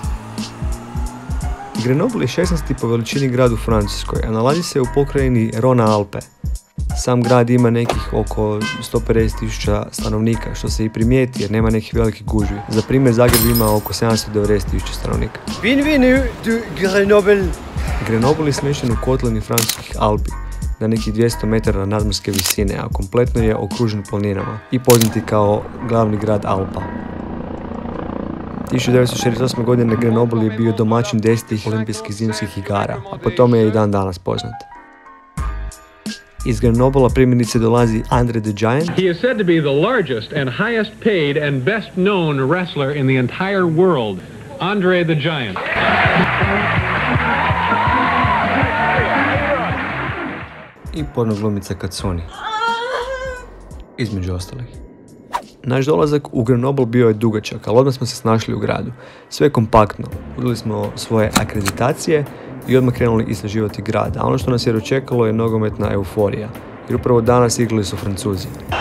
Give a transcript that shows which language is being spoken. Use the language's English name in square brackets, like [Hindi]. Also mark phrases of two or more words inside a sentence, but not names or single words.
[Croatian] Grenoble je 16. po veličini grad u Francuskoj, a nalazi se u pokrajini Rhône-Alpes. Sam grad ima nekih oko 150.000 stanovnika, što se i primijeti jer nema nekih velikih gužvi. Za primjer, Zagreb ima oko 790.000 stanovnika. [French] Bienvenue du Grenoble! [Croatian] Grenoble je smješten u kotlini francuskih Alpi, na nekih 200 metara nadmorske visine, a kompletno je okružen planinama i poznati kao glavni grad Alpa. 1968. godine Grenoble je bio domaćin 10. olimpijskih zimskih igara, a po tome je i dan danas poznat. Iz Grenoble primjerice dolazi Andre the Giant. [English] He is said to be the largest and highest paid and best known wrestler in the entire world, Andre the Giant. [Croatian] I porno glumica Katsuni. Između ostalih. Naš dolazak u Grenoble bio je dugačak, ali odmah smo se snašli u gradu. Sve je kompaktno. Uzeli smo svoje akreditacije i odmah krenuli istraživati grad, a ono što nas je dočekalo je nogometna euforija, jer upravo danas igrali su Francuzi.